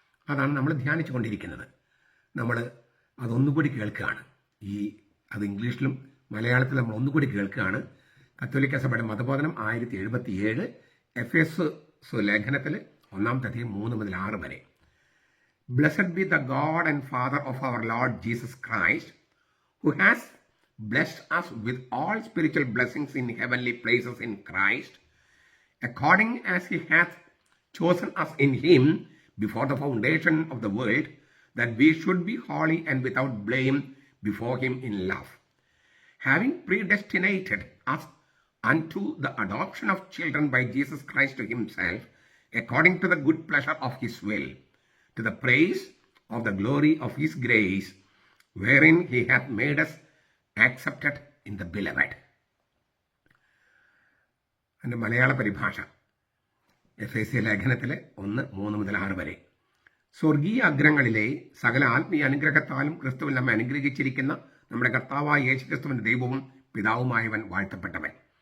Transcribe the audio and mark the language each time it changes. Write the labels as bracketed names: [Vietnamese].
[Malayalam] അതാണ് നമ്മൾ ധ്യാനിച്ചു കൊണ്ടിരിക്കുന്നത്. നമ്മൾ അതൊന്നുകൂടി കേൾക്കുകയാണ്. അത് ഇംഗ്ലീഷിലും മലയാളത്തിലും നമ്മൾ ഒന്നുകൂടി കേൾക്കുകയാണ്. കത്തോലിക്ക സഭയുടെ മതബോധനം 1077 എഫേസോസ് ലേഖനത്തിൽ 1-ാമത്തെ അധ്യായം 3 മുതൽ 6 വരെ. [English] Blessed be the God and Father of our Lord Jesus Christ, who has blessed us with all spiritual blessings in heavenly places in Christ, according as he hath chosen us in him before the foundation of the world, that we should be holy and without blame before him in love, having predestinated us unto the adoption of children by Jesus Christ to himself, according to the good pleasure of his will, to the praise of the glory of his grace, wherein he hath made us accepted in the beloved. [Malayalam] അതിൻ്റെ മലയാള പരിഭാഷ എഫേസ്യ ലേഖനത്തിലെ 1-3 മുതൽ 6 വരെ. സ്വർഗീയ അഗ്രങ്ങളിലെ സകല ആത്മീയ അനുഗ്രഹത്താലും ക്രിസ്തുവിൽ നമ്മെ അനുഗ്രഹിച്ചിരിക്കുന്ന നമ്മുടെ കർത്താവായ യേശുക്രിസ്തുവിന്റെ ദൈവവും പിതാവുമായവൻ വാഴ്ത്തപ്പെട്ടവൻ.